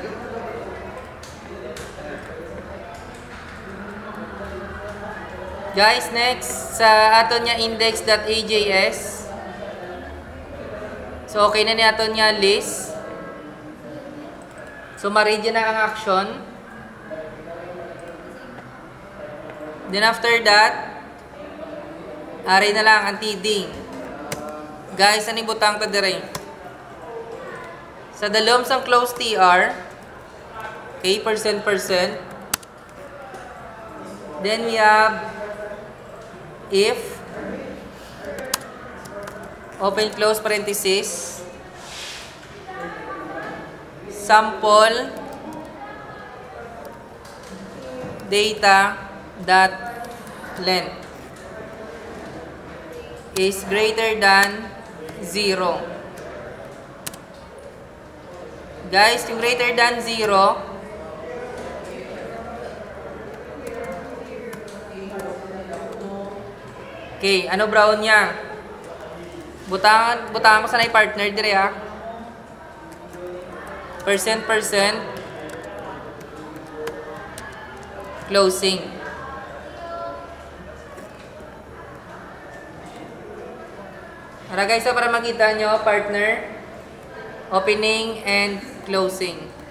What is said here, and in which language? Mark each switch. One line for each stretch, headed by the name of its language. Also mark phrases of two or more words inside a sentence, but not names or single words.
Hiligaynon: Guys, next sa aton nya index.ajs. So okay na ni aton nya list. So ma-read na ang action.
English: Then after that,
Hiligaynon: ari na lang ang TD. Guys, ano ibutang ta dire? Sa dalom sang
English: close TR,
Hiligaynon: okay, percent.
English: Then we have if, open close parenthesis, sample data dot length is greater than 0. Guys,
Filipino: yung
English: greater than 0,
Hiligaynon: okay, ano brown niya? Butangan mo sana yung partner dire ha.
English: Percent. Closing.
Filipino: Tara guys, so para makita nyo, partner,
English: opening and closing.